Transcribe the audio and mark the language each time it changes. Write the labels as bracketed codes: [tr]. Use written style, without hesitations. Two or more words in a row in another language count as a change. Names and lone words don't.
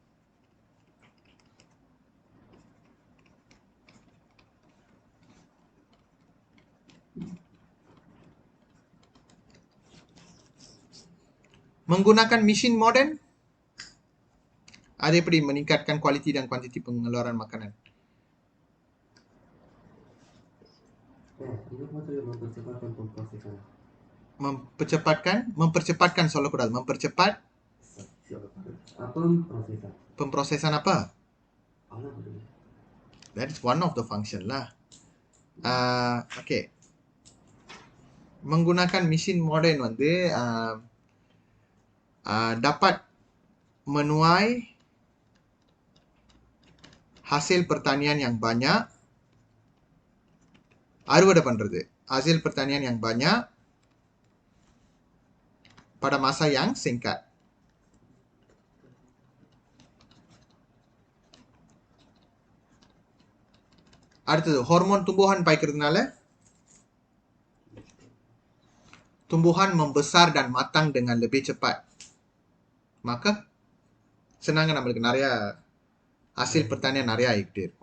[ms] Menggunakan mesin moden, ada எப்படி meningkatkan kualiti dan kuantiti pengeluaran makanan? Ini maksudnya mempercepatkan pemprosesan. Mempercepatkan சொல்லக்கூடாது. mempercepat Apa pemprosesan? pemprosesan apa? Apa betul? [en] That is one of the function lah. Okay. [ms] Menggunakan mesin moden வந்து dapat menuai hasil pertanian yang banyak, [ta] அறுவடை பண்றது, [ms] hasil pertanian yang banyak pada masa yang singkat. [ta] அடுத்தது ஹார்மோன் [ms] tumbuhan பாய்க்கிறதுனால tumbuhan membesar dan matang dengan lebih cepat. [ta] Maka senangnya நம்மளுக்கு நிறைய [ms] hasil pertanian [ta] நிறைய ஆகிட்டே இருக்கும்.